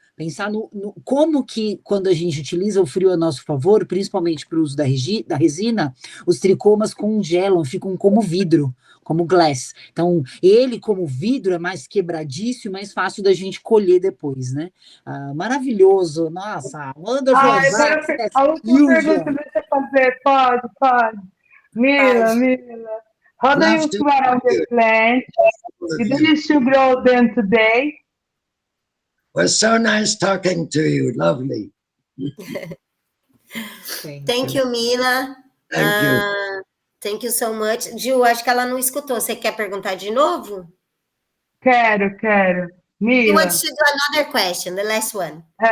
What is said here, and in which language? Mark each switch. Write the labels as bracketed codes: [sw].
[pt] Pensar como que, quando a gente utiliza o frio a nosso favor, principalmente para o uso da resina, os tricomas congelam, ficam como vidro, como glass. Então, ele, como vidro, é mais quebradiço e mais fácil da gente colher depois, né? Maravilhoso, nossa, [en] wonderful. [pt] A última pergunta, deixa eu fazer, pode. [en] Mila, how do you feel around the plant? Did you still grow them today? It was so nice talking to you. Lovely. Thank you, Mila. Thank you. Thank you so much. [pt] Gil, acho que ela não escutou. Você quer perguntar de novo? Quero. Mila. [en] You want to do another question, the last one.